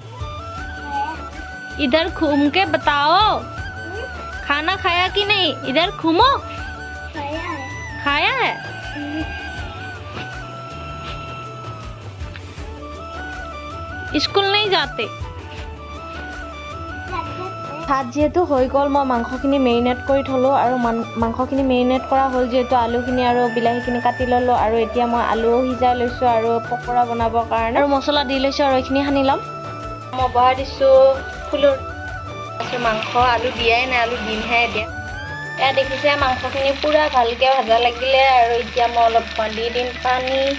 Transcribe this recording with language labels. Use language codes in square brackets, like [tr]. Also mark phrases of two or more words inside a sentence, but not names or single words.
[hi] इधर घूम के बताओ खाना खाया कि नहीं इधर घूमो खाया है स्कूल नहीं जाते [as] ভাত যেহেতু হৈ গ'ল মই মাংসখিনি মেৰিনেট কৰি থলোঁ আৰু মাংসখিনি মেৰিনেট কৰা হ'ল যিহেতু আলুখিনি আৰু বিলাহীখিনি কাটি ল'লোঁ আৰু এতিয়া মই আলুও সিজাই লৈছোঁ আৰু পকৰা বনাবৰ কাৰণে আৰু মছলা দি লৈছোঁ আৰু এইখিনি সানি ল'ম মই বহাই দিছোঁ ফুলৰ মাংস আলু দিয়াই নাই আলু দিমহে এতিয়া এয়া দেখিছে মাংসখিনি পূৰা ভালকৈ ভাজা লাগিলে আৰু এতিয়া মই অলপ দি দিম পানী